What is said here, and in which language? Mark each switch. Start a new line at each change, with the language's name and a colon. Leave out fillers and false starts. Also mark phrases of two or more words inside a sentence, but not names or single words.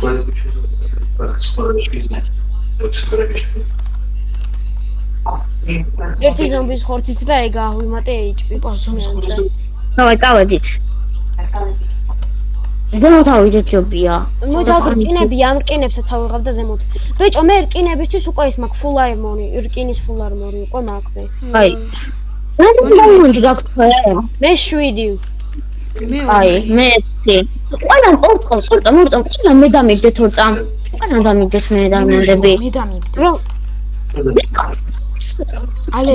Georgian: ერთი ზომბის ხორცით და ეგ ავიმატე HP. ზომბის ხორცი. დავაი, წავედით. ზემოთ ავიდეთ ჯობია. მოდაგრკინები ამ რკინებსაც ავიღავ და ზემოთ. ბიჭო, მე რკინებისთვის უკვე ის მაქვს
English: full armor-
Georgian: ი, რკინის
English: full armor-
Georgian: ი უკვე მაქვს. აი. რა გაქვს ხო? მე 7. აი, მე 6. ყველა ორწამს, ყველა მე დამიგდეთ ორწამ. ყველა დამიგდეთ მე დამონდები. მე დამიგდეთ. რომ ალე,